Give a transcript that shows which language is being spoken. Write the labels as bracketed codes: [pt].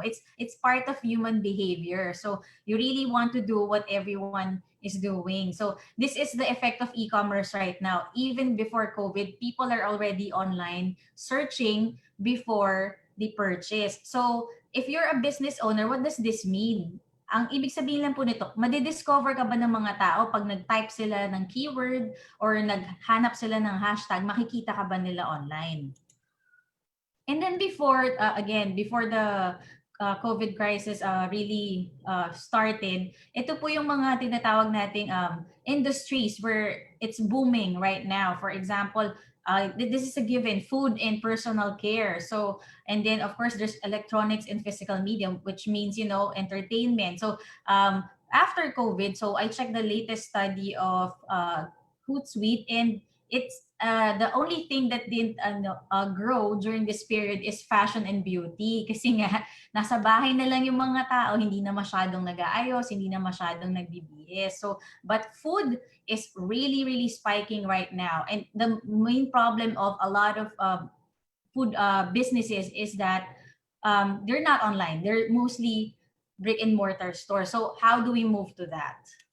[en] It's part of human behavior. So, you really want to do what everyone is doing. So, this is the effect of e-commerce right now. Even before COVID, people are already online searching before they purchase. So, if you're a business owner, what does this mean? [tl] Ang ibig sabihin lang po nito, madidiscover ka ba ng mga tao pag nag-type sila ng keyword or naghanap sila ng hashtag, makikita ka ba nila online? [en] And then before the COVID crisis really started, [tl] ito po yung mga tinatawag nating [en] industries where it's booming right now. For example, this is a given, food and personal care. So, and then of course there's electronics and physical media, which means, you know, entertainment. So after COVID, so I checked the latest study of Hootsuite, and it's the only thing that didn't grow during this period is fashion and beauty. [tl] Kasi nga, nasa bahay na lang yung mga tao, hindi na masyadong nag-aayos, hindi na masyadong nagbibihis. [en] So, but food is really, really spiking right now. And the main problem of a lot of food businesses is that they're not online. They're mostly brick and mortar stores. So how do we move to that?